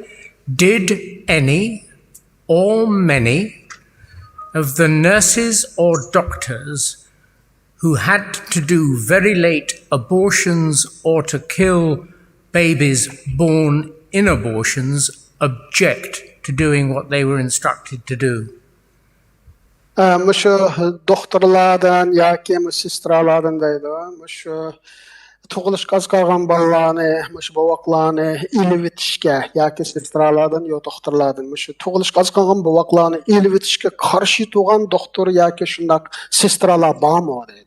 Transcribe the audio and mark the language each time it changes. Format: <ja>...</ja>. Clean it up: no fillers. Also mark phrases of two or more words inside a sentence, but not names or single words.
<en>Did any or many of the nurses or doctors who had to do very late abortions or to kill babies born in abortions object to doing what they were instructed to do?</en> <uz>Mushu doktorlardan yoki sistralardan deydi. Mushu tug'ilishga az qolgan bolalarni, mushu bovoqlarni ilib etishga yoki sistralardan yo doktorlardan mushu tug'ilishga az qolgan bovoqlarni ilib etishga qarshi turgan doktor yoki shundoq sistralar bormi deydi.</uz>